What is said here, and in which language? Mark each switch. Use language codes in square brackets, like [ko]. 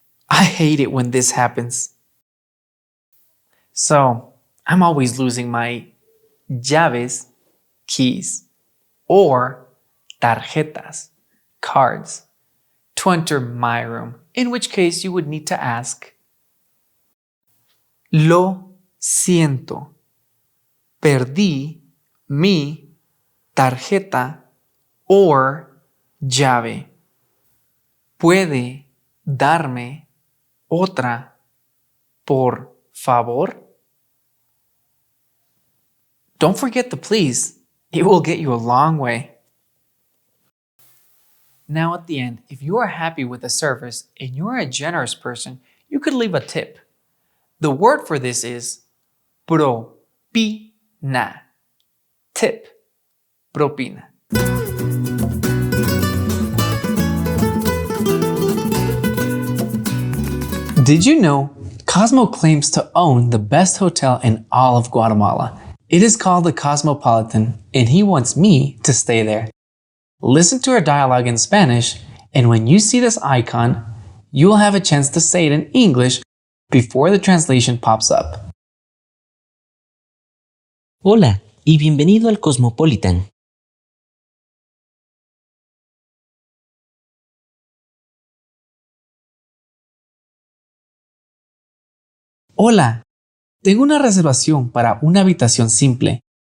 [en] I hate it when this happens. So, I'm always losing my llaves, keys, or tarjetas, cards, to enter my room, in which case you would need to ask, [es] Lo siento, perdí mi tarjeta [en] or llave. [es] ¿Puede darme otra, por favor? [en] Don't forget the please. It will get you a long way. Now at the end, if you are happy with the service and you are a generous person, you could leave a tip. The word for this is propina. Tip. Propina. Did you know Cosmo claims to own the best hotel in all of Guatemala? It is called the Cosmopolitan, and he wants me to stay there. Listen to our dialogue in Spanish, and when you see this icon, you will have a chance to say it in English before the translation pops up. [es] Hola y bienvenido al Cosmopolitan. Hola, tengo una reservación para una habitación simple.